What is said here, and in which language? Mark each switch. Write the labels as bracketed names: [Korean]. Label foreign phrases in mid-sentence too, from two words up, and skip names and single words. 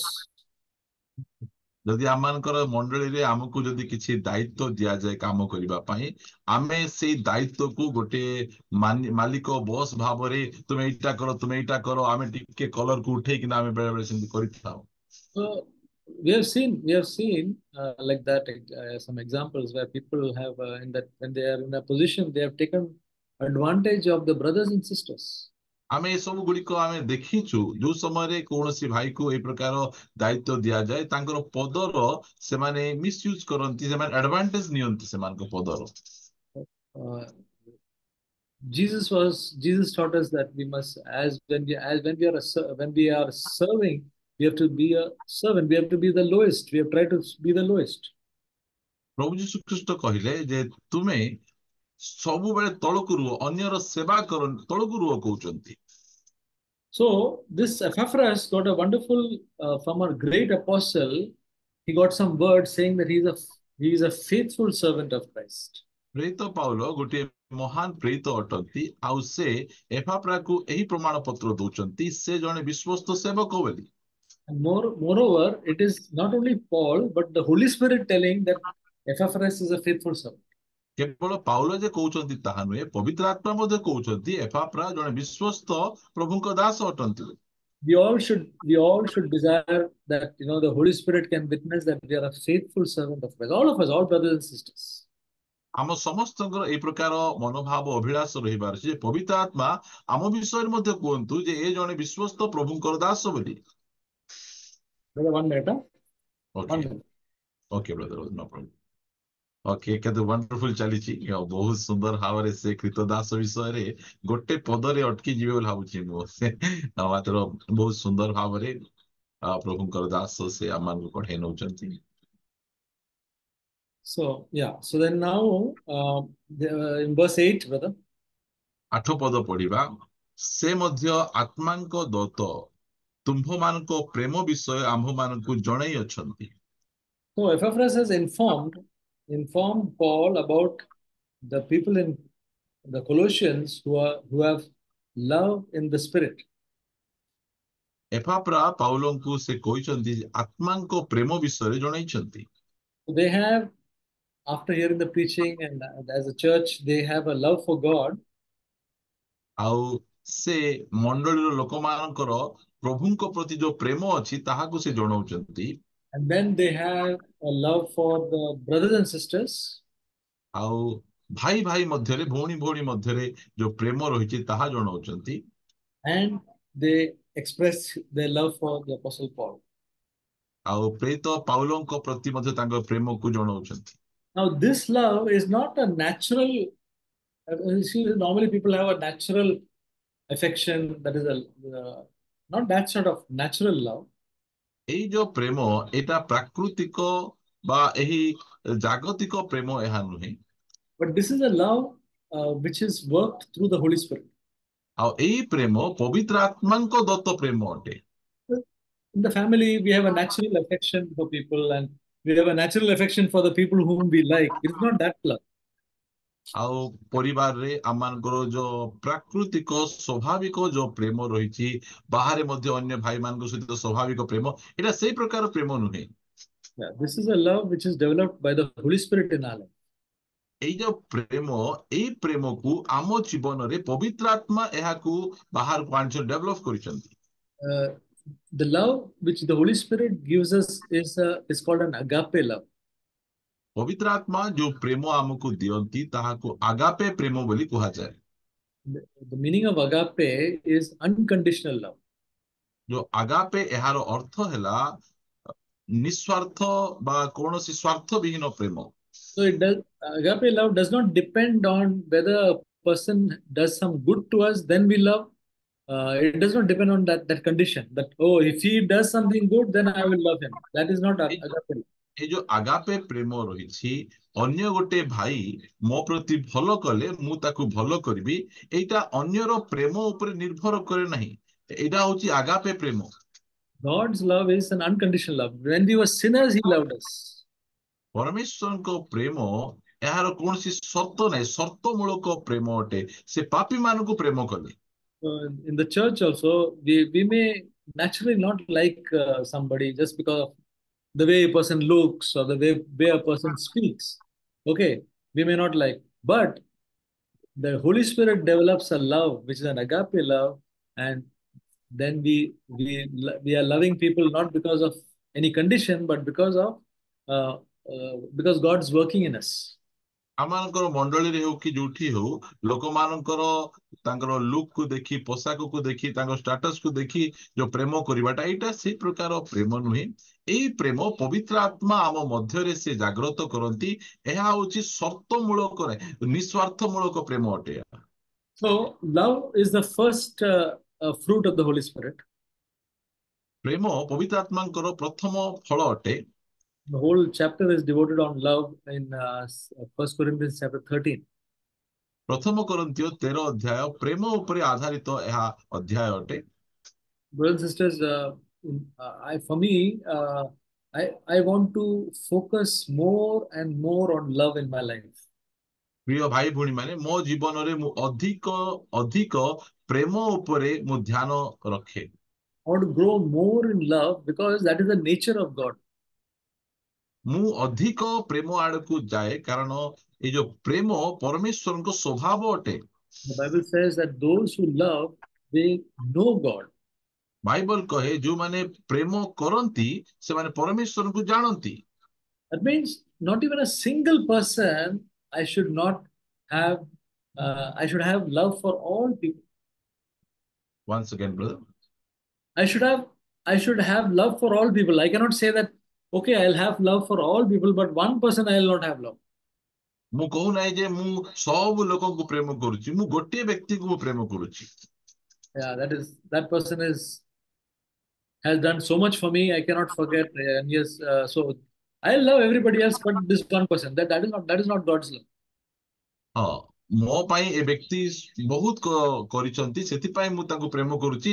[Odia] ଯଦି ଆମମାନଙ୍କର ମଣ୍ଡଳୀରେ ଆମକୁ ଯଦି କିଛି ଦାୟିତ୍ୱ ଦିଆଯାଏ କାମ କରିବା ପାଇଁ, ଆମେ ସେଇ ଦାୟିତ୍ୱକୁ ଗୋଟେ ମାଲିକ ବସ୍ ଭାବରେ ତୁମେ ଏଇଟା କର, ତୁମେ ଏଇଟା କର, ଆମେ ଟିକେ କଲରକୁ ଉଠେଇକିନା ଆମେ ବେଳେ ବେଳେ ସେମିତି କରିଥାଉ। [English] So we have seen like that some examples where people have in that when they are in a position they have taken advantage of the brothers and sisters. [Odia] ଆମେ ଏସବୁ ଗୁଡିକ ଆମେ ଦେଖିଛୁ ଯୋଉ ସମୟରେ କୌଣସି ଭାଇକୁ ଏଇ ପ୍ରକାର ଦାୟିତ୍ୱ ଦିଆଯାଏ ତାଙ୍କର ପଦର ସେମାନେ ମିସୟୁଜ କରନ୍ତି, ସେମାନେ ଆଡଭାଣ୍ଟେଜ ନିଅନ୍ତି ସେମାନଙ୍କ ପଦର। [English] Uh, Jesus taught us that we must when we are serving, we have to be a servant. We have to be the lowest. We have tried to be the lowest. [Odia] ପ୍ରଭୁ ଯୀଶୁ ଖ୍ରୀଷ୍ଟ କହିଲେ ଯେ ତୁମେ ସବୁବେଳେ ତଳକୁ ରୁହ, ଅନ୍ୟର ସେବା କର, ତଳକୁ ରୁହ କହୁଛନ୍ତି। [English] So this Epaphras got a wonderful from a great apostle. He got some words saying that he is a faithful servant of Christ. [Odia] ପ୍ରେରିତ ପାଉଲ ଗୋଟିଏ ମହାନ ପ୍ରେରିତ ଅଟନ୍ତି, ଆଉ ସେ ଏପାଫ୍ରାକୁ ଏହି ପ୍ରମାଣ ପତ୍ର ଦଉଛନ୍ତି ସେ ଜଣେ ବିଶ୍ୱସ୍ତ ସେବକ ବୋଲି। [English] And moreover, it is not only Paul, but the Holy Spirit telling that Epaphras is a faithful servant. [Odia] କେବଳ ପାଉଲ ଯେ କହୁଛନ୍ତି ତାହା ନୁହେଁ, ପବିତ୍ର ଆତ୍ମା ମଧ୍ୟ କହୁଛନ୍ତି ଏପାଫ୍ରା ଜଣେ ବିଶ୍ୱସ୍ତ ପ୍ରଭୁଙ୍କ ଦାସ ଅଟନ୍ତି। [English] We all should desire that the Holy Spirit can witness that we are a faithful servant of Christ. All of us, all brothers and sisters. [Odia] ଆମ ସମସ୍ତଙ୍କର ଏଇ ପ୍ରକାର ମନୋଭାବ ଅଭିଳାଷ ରହିବାର ଅଛି ଯେ ପବିତ୍ର ଆତ୍ମା ଆମ ବିଷୟରେ ମଧ୍ୟ କୁହନ୍ତୁ ଯେ ଏ ଜଣେ ବିଶ୍ୱସ୍ତ ପ୍ରଭୁଙ୍କର ଦାସ ବୋଲି। [English] Brother, 1 minute. Okay. 1 minute. Okay, brother, no problem. [Odia] Okay, କେତେ ୱଣ୍ଡରଫୁଲ ଚାଲିଛି, ବହୁତ ସୁନ୍ଦର ଭାବରେ ସେ କ୍ରୀତଦାସ ବିଷୟରେ ଗୋଟେ ପଦରେ ଅଟକି ଯିବେ ବୋଲି ଭାବୁଛି ମୁଁ ମାତ୍ର ବହୁତ ସୁନ୍ଦର ଭାବରେ ପ୍ରଭୁଙ୍କର ଦାସ ସେ ଆମମାନଙ୍କୁ ପଢେଇ ନଉଛନ୍ତି। [English] So then now in verse 8, brother. [Odia] 8 ପଦ ପଢିବା, ସେ ମଧ୍ୟ ଆତ୍ମାଙ୍କ ଦତ ତୁମ୍ଭମାନଙ୍କ ପ୍ରେମ ବିଷୟ ଆମ୍ଭମାନଙ୍କୁ ଜଣାଇ ଅଛନ୍ତି। [English] So Epaphras has informed Paul about the people in the Colossians who have love in the spirit. [Odia] ଏପାଫ୍ରା ପାଉଲଙ୍କୁ ସେ କହିଛନ୍ତି ଆତ୍ମାଙ୍କ ପ୍ରେମ ବିଷୟରେ ଜଣାଇଛନ୍ତି। [English] They have, after hearing the preaching and as a church, they have a love for God. [Odia] ଆଉ ସେ ମଣ୍ଡଳୀର ଲୋକମାନଙ୍କର ପ୍ରଭୁଙ୍କ ପ୍ରତି ଯୋଉ ପ୍ରେମ ଅଛି ତାହାକୁ ସେ ଜଣାଉଛନ୍ତି। [English] And then they have a love for the brothers and sisters. [Odia] ଆଉ ଭାଇ ଭାଇ ମଧ୍ୟରେ, ଭଉଣୀ ଭଉଣୀ ମଧ୍ୟରେ ଯୋଉ ପ୍ରେମ ରହିଛି ତାହା ଜଣାଉଛନ୍ତି। [English] And they express their love for the Apostle Paul. [Odia] ଆଉ ପ୍ରେରିତ ପାଉଲଙ୍କ ପ୍ରତି ମଧ୍ୟ ତାଙ୍କ ପ୍ରେମକୁ ଜଣାଉଛନ୍ତି। [English] Now this love is not a natural. See, normally people have a natural affection, that is not that sort of natural love. [Odia] ଏଇ ଯୋଉ ପ୍ରେମ ଏଇଟା ପ୍ରାକୃତିକ ବା ଏହି ଜାଗତିକ ପ୍ରେମ ଏହା ନୁହେଁ। [English] But this is a love which is worked through the Holy Spirit. [Odia] ଆଉ ଏଇ ପ୍ରେମ ପବିତ୍ର ଆତ୍ମାଙ୍କ ଦତ୍ତ ପ୍ରେମ ଅଟେ। [English] In the family, we have a natural affection for people, and we have a natural affection for the people whom we like. It's not that love. [Odia] ଆଉ ପରିବାରରେ ଆମମାନଙ୍କର ଯୋଉ ପ୍ରାକୃତିକ ସ୍ୱାଭାବିକ ଯୋଉ ପ୍ରେମ ରହିଛି, ବାହାରେ ମଧ୍ୟ ଅନ୍ୟ ଭାଇମାନଙ୍କ ସହିତ ସ୍ୱାଭାବିକ ପ୍ରେମ, ଏଇଟା ସେଇ ପ୍ରକାର ପ୍ରେମ ନୁହେଁ। [English] Yeah, this is a love which is developed by the Holy Spirit in our life. [Odia] ଏଇ ଯୋଉ ପ୍ରେମ, ଏଇ ପ୍ରେମକୁ ଆମ ଜୀବନରେ ପବିତ୍ର ଆତ୍ମା ଏହାକୁ ବାହାରକୁ ଆଣିଛନ୍ତି, ଡେଭଲପ କରିଛନ୍ତି। [English] The love which the Holy Spirit gives us is called an agape love. [Odia] ପବିତ୍ର ଆତ୍ମା ଯୋଉ ପ୍ରେମ ଆମକୁ ଦିଅନ୍ତି ତାହାକୁ ଆଗାପେ ପ୍ରେମ ବୋଲି କୁହାଯାଏ। [English] The meaning of agape is unconditional love. [Odia] ଯୋଉ ଆଗାପେ ଏହାର ଅର୍ଥ ହେଲା ନିସ୍ୱାର୍ଥ ବା କୌଣସି ସ୍ୱାର୍ଥ ବିହୀନ ପ୍ରେମ। [English] So agape love does not depend on whether a person does some good to us, then we love. It does not depend on that condition. That if he does something good, then I will love him. That is not agape love. [Odia] ଏ ଯୋଉ ଆଗାପେ ପ୍ରେମ ରହିଛି, ଅନ୍ୟ ଗୋଟେ ଭାଇ ମୋ ପ୍ରତି ଭଲ କଲେ ମୁଁ ତାକୁ ଭଲ କରିବି, ଏଇଟା ଅନ୍ୟର ପ୍ରେମ ଉପରେ ନିର୍ଭର କରେ ନାହିଁ, ଏଇଟା ହଉଛି ଆଗାପେ ପ୍ରେମ। [English] God's love is an unconditional love. When we were sinners, he loved us. [Odia] ପରମେଶ୍ୱରଙ୍କ ପ୍ରେମ ଏହାର କୌଣସି ସର୍ତ୍ତ ନାହିଁ, ସର୍ତ୍ତମୂଳକ ପ୍ରେମ ଅଟେ, ସେ ପାପୀ ମାନଙ୍କୁ ପ୍ରେମ କଲେ। [English] In the church also, we may naturally not like somebody just because of the way a person looks or the way a person speaks. Okay, we may not like, but the Holy Spirit develops a love which is an agape love, and then we are loving people not because of any condition, but because God's working in us. [Odia] ଆମମାନଙ୍କର ମଣ୍ଡଳୀରେ ହଉ କି ଯୋଉଠି ହଉ ଲୋକମାନଙ୍କର ତାଙ୍କର ଲୁକ୍ କୁ ଦେଖି ପୋଷାକକୁ ଦେଖି ତାଙ୍କ ଷ୍ଟାଟସ କୁ ଦେଖି ଯୋଉ ପ୍ରେମ କରିବାଟା ଏଇଟା ସେଇ ପ୍ରକାର ପ୍ରେମ ନୁହେଁ। ଏଇ ପ୍ରେମ ପବିତ୍ର ଆତ୍ମା ଆମ ମଧ୍ୟରେ ସେ ଜାଗ୍ରତ କରନ୍ତି। ଏହା ହଉଛି ସର୍ତ୍ତ ମୂଳକ ନିସ୍ୱାର୍ଥ ମୂଳକ ପ୍ରେମ ଅଟେ। [English] So love is the first fruit of the Holy Spirit. [Odia] ପ୍ରେମ ପବିତ୍ର ଆତ୍ମାଙ୍କର ପ୍ରଥମ ଫଳ ଅଟେ। [English] The whole chapter is devoted on love in 1 Corinthians chapter 13. [Odia] ପ୍ରଥମ କରନ୍ଥିୟ 13 ଅଧ୍ୟାୟ ପ୍ରେମ ଉପରେ ଆଧାରିତ ଏହା ଅଧ୍ୟାୟ ଅଟେ। [English] Brothers and sisters, for me, I want to focus more and more on love in my life. [Odia] ପ୍ରିୟ ଭାଇ ଭଉଣୀ ମାନେ ମୋ ଜୀବନରେ ମୁଁ ଅଧିକ ଅଧିକ ପ୍ରେମ ଉପରେ ମୁଁ ଧ୍ୟାନ ରଖେ। [English] I want to grow more in love because that is the nature of God. [Odia] ମୁଁ ଅଧିକ ପ୍ରେମ ଆଡକୁ ଯାଏ କାରଣ ଏଇ ଯୋଉ ପ୍ରେମ ପରମେଶ୍ୱରଙ୍କ ସ୍ୱଭାବ ଅଟେ। [English] The Bible says that those who love, they know God. [Odia] ବାଇବଲ କହେ ଯୋଉମାନେ ପ୍ରେମ କରନ୍ତି ସେମାନେ ପରମେଶ୍ୱରଙ୍କୁ ଜାଣନ୍ତି। [English] That means not even a single person I should not have. I should have love for all people. Once again, brother. I should have. I should have love for all people. I cannot say that. Okay, I'll have love for all people, but one person I'll not have love. [Odia] ମୁଁ କହୁନାହିଁ ଯେ ମୁଁ ସବୁ ଲୋକଙ୍କୁ ପ୍ରେମ କରୁଛି, ମୁଁ ଗୋଟିଏ ବ୍ୟକ୍ତିକୁ ମୁଁ ପ୍ରେମ କରୁଛି। [English] Yeah, that person has done so much for me. I cannot forget. And yes, so I love everybody else, but this one person. That is not God's love. [Odia] ହଁ, ମୋ ପାଇଁ ଏ ବ୍ୟକ୍ତି ବହୁତ କରିଛନ୍ତି, ସେଥିପାଇଁ ମୁଁ ତାଙ୍କୁ ପ୍ରେମ କରୁଛି।